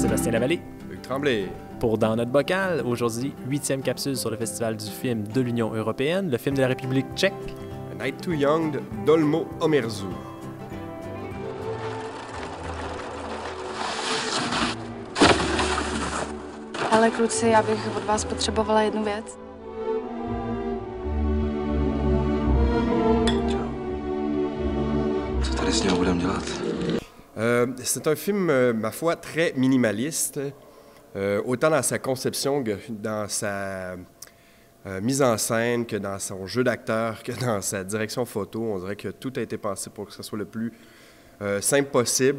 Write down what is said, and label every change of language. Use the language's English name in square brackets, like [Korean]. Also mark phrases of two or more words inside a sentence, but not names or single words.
[French] Sébastien Lavallée. Hugues Tremblay. Pour Dans notre bocal, aujourd'hui, 8e capsule sur le Festival du film de l'Union européenne, le film de la République tchèque. A Night Too Young de Dolmo Omerzu. [Czech] Ale kluci, já bych od vás potřebovala jednu věc. Co tady s ním budeme dělat? [French] C'est un film, ma foi, très minimaliste, autant dans sa conception que dans sa mise en scène, que dans son jeu d'acteur, que dans sa direction photo. On dirait que tout a été pensé pour que ce soit le plus simple possible.